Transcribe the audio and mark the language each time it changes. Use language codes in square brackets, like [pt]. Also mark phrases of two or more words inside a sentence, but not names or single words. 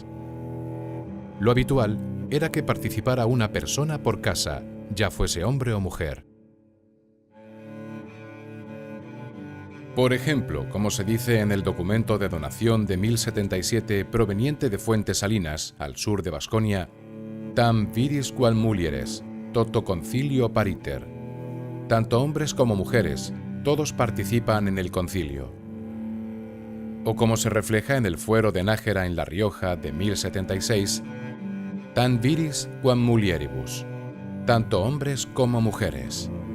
[es] Lo habitual era que participara una persona por casa, ya fuese hombre o mujer. Por ejemplo, como se dice en el documento de donación de 1077 proveniente de Fuentes Salinas, al sur de Baskonia, [la] tam viris quam mulieres, toto concilio pariter. [es] Tanto hombres como mujeres, todos participan en el concilio. O como se refleja en el fuero de Nájera en La Rioja de 1076, [la] tam viris quam mulieribus, [es] tanto hombres como mujeres.